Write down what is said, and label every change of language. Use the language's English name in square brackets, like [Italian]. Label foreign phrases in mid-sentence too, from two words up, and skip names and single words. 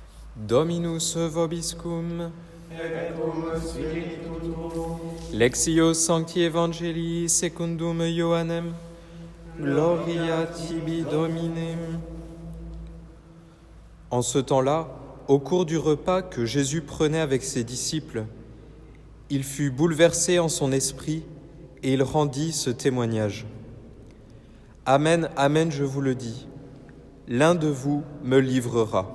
[Latin] Dominus vobiscum, et cum spiritu tuo, Lectio Sancti Evangelii secundum Ioannem, Gloria tibi Domine. [French] En ce temps-là, au cours du repas que Jésus prenait avec ses disciples, il fut bouleversé en son esprit et il rendit ce témoignage. Amen, amen, je vous le dis, l'un de vous me livrera.